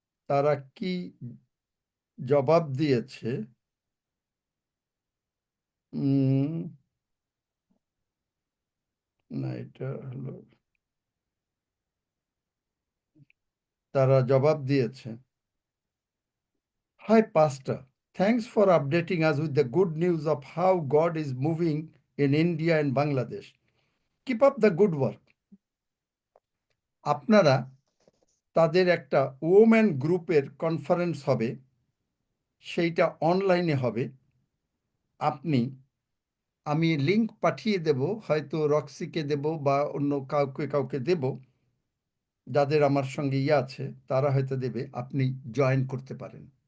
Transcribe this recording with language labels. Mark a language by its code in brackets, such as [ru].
[bn] তারা কি জবাব দিয়েছে? না, এটা হলো, তারা জবাব দিয়েছে, [en] Hi, Pastor. Thanks for updating us with the good news of how God is moving in India and Bangladesh. Keep up the good work. [bn] আপনারা তাদের একটা ওমেন গ্রুপের কনফারেন্স হবে, সেইটা অনলাইনে হবে। আমি লিংক পাঠিয়ে দেব, হয়তো রক্সিকে দেব বা অন্য কাউকে দেব, যাদের আমার সঙ্গে আছে তারা হয়তো দেবে, আপনি জয়েন করতে পারেন।